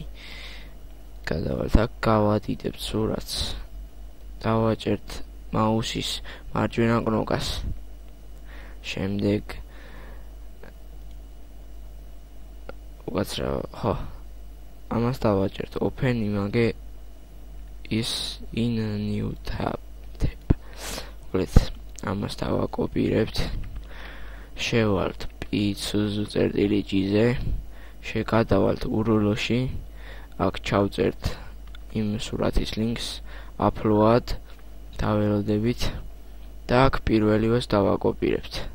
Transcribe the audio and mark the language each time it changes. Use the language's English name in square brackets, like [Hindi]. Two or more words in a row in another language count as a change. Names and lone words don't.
[Georgian] გადავალთ აქ, გავადიდებთ სურათს. დავაჭერთ მაუსის მარჯვენა კნოპკას. შემდეგ უკაცრავ, ამას დავაჭერთ [English] open image is in new tab. [Georgian] Let's ამას დავაკოპირებთ. შევალთ p-ზე, შეგადავალთ URL-ში, აქ ჩავწერთ იმ სურათის [English] links, upload, [Georgian] დაველოდებით და აქ პირველივეს დავაკოპირებთ.